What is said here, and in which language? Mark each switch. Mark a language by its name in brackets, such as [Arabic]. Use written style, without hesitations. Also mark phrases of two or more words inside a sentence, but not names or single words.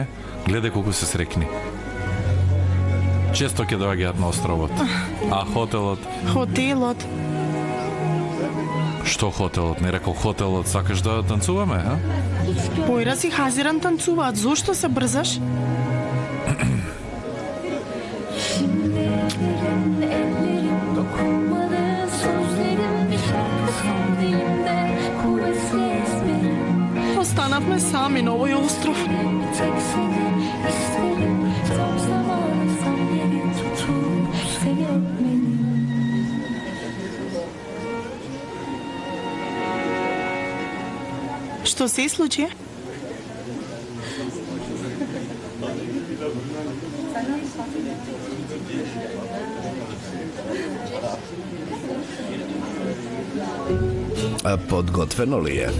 [Macedonian] Гледај колку се срекни. Често ќе доаѓаат на островот. А хотелот? Хотелот. Што хотелот? Не рекол хотелот, сакаш да танцуваме, а? Појраз и Хазиран танцуваат. Зошто се брзаш? [Turkish] Ellerim dokunmalı, sözlerim bir şarkı son dilimde, kuvvetli ezberim. [Macedonian] Останавме сами на овој остров. [Turkish] Tek seni isterim, tam zamanı tam yeri tutup seni öpmeni. [Macedonian] Што се случи? Подготвено ли е?